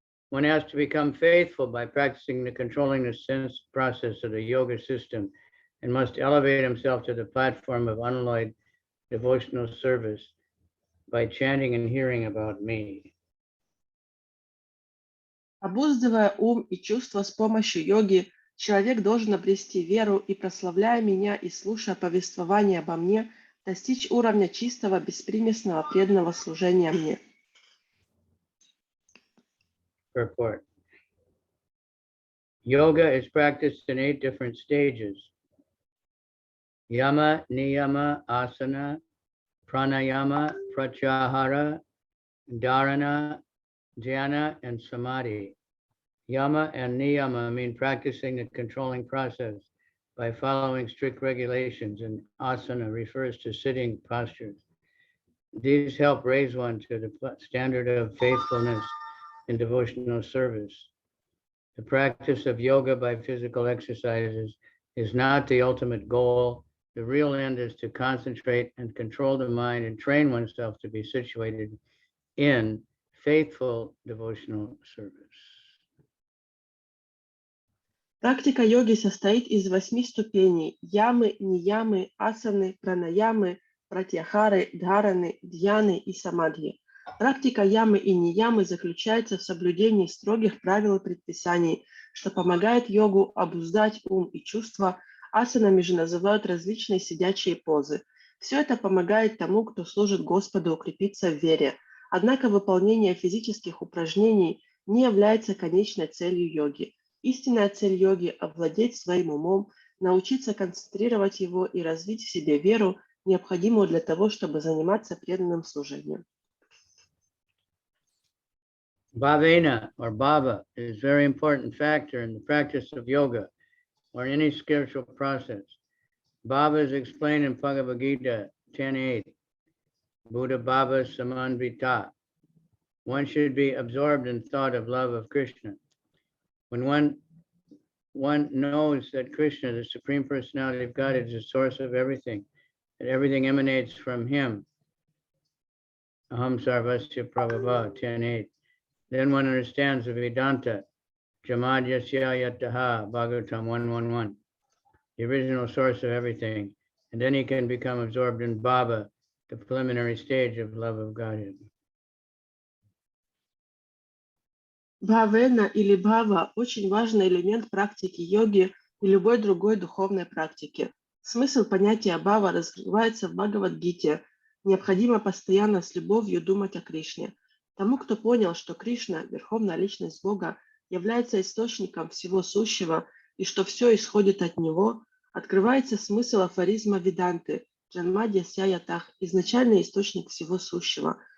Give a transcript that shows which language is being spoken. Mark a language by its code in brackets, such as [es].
[en] One has to become faithful by practicing the controlling the sense process of the yoga system and must elevate himself to the platform of unalloyed devotional service by chanting and hearing about me. [ru] Обуздывая ум и чувства с помощью йоги, человек должен обрести веру и, прославляя меня и слушая повествование обо мне, достичь уровня чистого, беспримесного, преданного служения мне. [en] Purport. Yoga is practiced in 8 different stages. Yama, Niyama, Asana, Pranayama, Pratyahara, Dharana, Dhyana, and Samadhi. Yama and Niyama mean practicing the controlling process by following strict regulations, and asana refers to sitting postures. These help raise one to the standard of faithfulness in devotional service. The practice of yoga by physical exercises is not the ultimate goal. The real end is to concentrate and control the mind and train oneself to be situated in faithful devotional service. [ru] Практика йоги состоит из 8 ступеней: ямы, ниямы, асаны, пранаямы, пратьяхары, дхараны, дьяны и самадхи. Практика ямы и ниямы заключается в соблюдении строгих правил и предписаний, что помогает йогу обуздать ум и чувства. Асанами же называют различные сидячие позы. Все это помогает тому, кто служит Господу, укрепиться в вере. Однако выполнение физических упражнений не является конечной целью йоги. Истинная цель йоги – овладеть своим умом, научиться концентрировать его и развить в себе веру, необходимую для того, чтобы заниматься преданным служением. [en] Bhavena or bhava is a very important factor in the practice of yoga or any spiritual process. Bhava is explained in Bhagavad Gita 10.8. [sa] Buddha bhava samanvita. [en] One should be absorbed in thought of love of Krishna. When one knows that Krishna, the Supreme Personality of God, is the source of everything, that everything emanates from him. [sa] Aham sarvasya prabhava [en] 10.8. Then one understands the Vedanta, Jamadyasya yataha, Bhagavatam 1.1.1, the original source of everything, and then he can become absorbed in bhava, the preliminary stage of love of Godhead. [ru] Бхавена или бхава – очень важный элемент практики йоги и любой другой духовной практики. Смысл понятия бхава раскрывается в Бхагавад-гите. Необходимо постоянно с любовью думать о Кришне. Тому, кто понял, что Кришна, Верховная Личность Бога, является источником всего сущего и что все исходит от Него, открывается смысл афоризма Веданты «Джанмадья Сяятах» – изначальный источник всего сущего.